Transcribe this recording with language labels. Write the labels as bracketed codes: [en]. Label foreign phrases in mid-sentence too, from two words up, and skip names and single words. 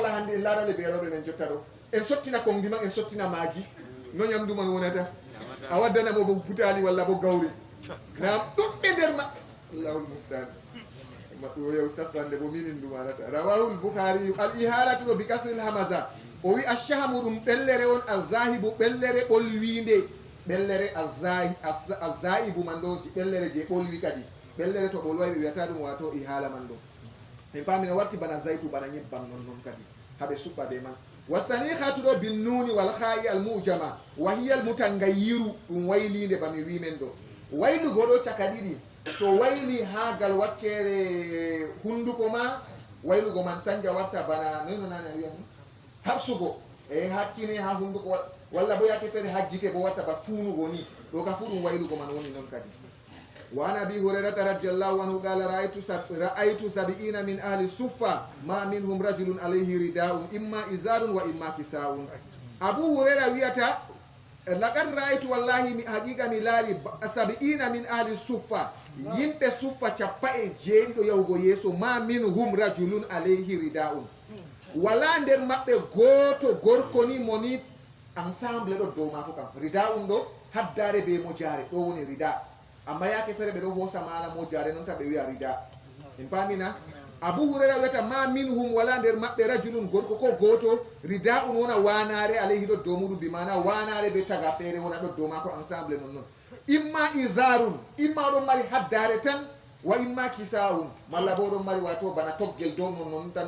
[ff] wala hande en laarale ɓeeroɓe men jotta ɗo en sottina kondiman en sottina maagi no ñamduman wonata a waddanamo bo butali walla bo gawri nam ɗuɗɓe nder maɓɓe [ar] الله المستعان [ff] maɗɗo yew sasɗande bo minin dumanata [ar] رواه البخاري الإحالة [ff] ɗo bi kasril hamaza o wi achahamu ɗum ɓellere on azahibu ɓellere ɓolwinde ɓellere azaibu man ɗo ɓellere je ɓolwi kadi ɓellere to ɓolway ɓe wiyata ɗum wato ihala man ɗo en pamina warti bana zaytu bana ñebbam non kadi haɓe suɓɓa be man wasani hatuɗo bin nuni wal ha'i al mujama wa hiya al mutangayiru ɗum waylinde bami wimen ɗo waylugo ɗo caka ɗiɗi to wayli ha gal wakkere hunduko ma waylugo man sanja warta bana nono nane wiyam habsugo e hakkine ha hunduko walla bo yake fere hajjite bo watta ba fuunugo ni ɗo ka fu ɗum waylugo man woni noon kadi [ar] وعن أبي هريرة رضي الله عنه قال رأيت سبعين من أهل الصفة ما منهم رجل عليه رداء إما إزار وإما كساء [ff] abu huraira wiyata [ar] لقد رأيت والله [ff] mi haqiqa mi laari [ar] سبعين من أهل الصفة [ff] yimɓe suffa 17 yahugo yeeso [ar] ما منهم رجل عليه رداء [ff] wala nder maɓɓe goto gorko ni moni ensemble ɗo dow mako kam rida'un ɗo haddare be mojare ɗo woni rida amma yake fere ɓe ɗo hosa mana mojare noon tan ɓe wiya rida en pamina abu huraira wiyata [ar] ما منهم [ff] wala nder maɓɓe rajulun gorko ko goto rida'un wona wanare alayhi ɗo dow muɗum bi mana wanare be taga feere wona ɗo dow mako ensemble non noon [ar] إما إزار [ff] imma ɗon mari haddare tan [ar] وإما كساء [ff] malla bo ɗon mari wato bana toggel dow non noon tan